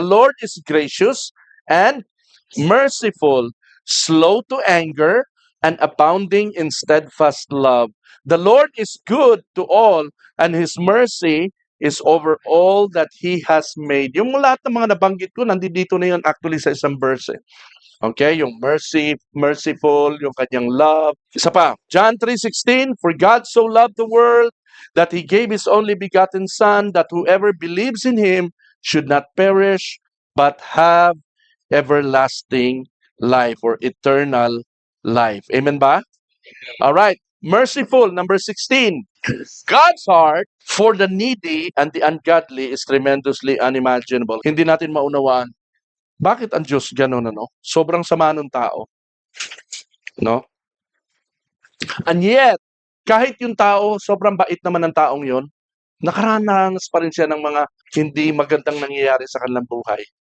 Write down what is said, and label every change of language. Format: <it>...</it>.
<en>The Lord is gracious and merciful, slow to anger, and abounding in steadfast love. The Lord is good to all, and His mercy is over all that He has made.</en> <tl>Yung lahat ng mga nabanggit ko, nandito na yun actually sa isang verse. Okay, yung merciful, yung kanyang love. Isa pa,</tl> <en>John 3:16, for God so loved the world that He gave His only begotten Son, that whoever believes in Him should not perish, but have everlasting life or eternal life. Amen ba? All right. Merciful, number 16. God's heart for the needy and the ungodly is tremendously unimaginable.</en> <tl>Hindi natin maunawaan. Bakit ang Diyos gano'n, ano? Sobrang sama ng tao. No? And yet, kahit yung tao, sobrang bait naman ng taong yon, nakaranas pa rin siya ng mga hindi magandang nangyayari sa kanilang buhay.</tl>